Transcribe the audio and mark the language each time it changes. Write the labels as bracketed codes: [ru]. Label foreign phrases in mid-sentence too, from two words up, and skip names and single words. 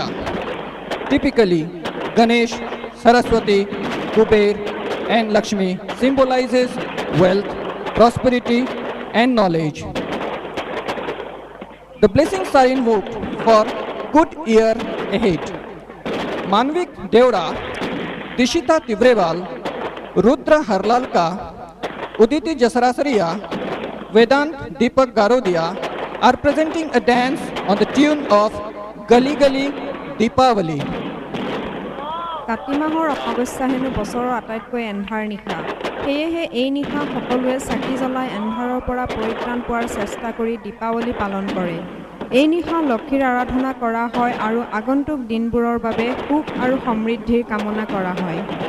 [en] Typically, Ganesh, Saraswati, Kuber and Lakshmi symbolizes wealth, prosperity and knowledge. The blessings are invoked for good year ahead. Manvik Deora, Dishita Tibrewal, Rudra Harlalka, Uditi Jasarasariya, Vedant Deepak Garodia are presenting a dance on the tune of Gali Gali Deepavali. [as] কাতি মাহৰ অমাৱস্যা হেনো বছৰৰ আটাইতকৈ এন্ধাৰ নিশা। সেয়েহে এই নিশা সকলোৱে চাকি জ্বলাই এন্ধাৰৰ পৰা পৰিত্ৰাণ পোৱাৰ চেষ্টা কৰি দীপাৱলী পালন কৰে। এই নিশা লক্ষীৰ আৰাধনা কৰা হয় আৰু আগন্তুক দিনবোৰৰ বাবে সুখ আৰু সমৃদ্ধিৰ কামনা কৰা হয়।